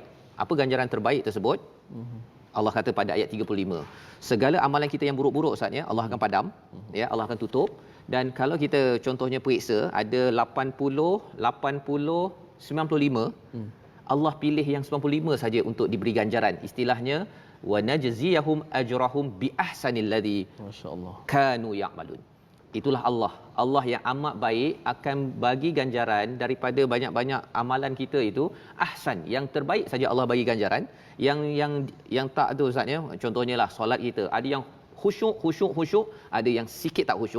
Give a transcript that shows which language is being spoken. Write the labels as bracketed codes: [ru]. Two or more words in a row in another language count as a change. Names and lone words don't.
[ms] Apa ganjaran terbaik tersebut? Allah kata pada ayat 35, segala amalan kita yang buruk-buruk Ustaz, ya, Allah akan padam, ya, Allah akan tutup. Dan kalau kita contohnya periksa, ada 80, 95, Allah pilih yang 95 saja untuk diberi ganjaran. [ar] Istilahnya ونجزيهم أجرهم بأحسن الذي [ms] Masya-Allah [ar] كانوا يعملون. [ms] Itulah Allah. Allah yang amat baik akan bagi ganjaran daripada banyak-banyak amalan kita itu, ahsan, yang terbaik saja Allah bagi ganjaran. Yang tak tu Ustaz, ya, contohnya lah solat kita, ada yang khusyuk, ada yang sikit tak khusyuk.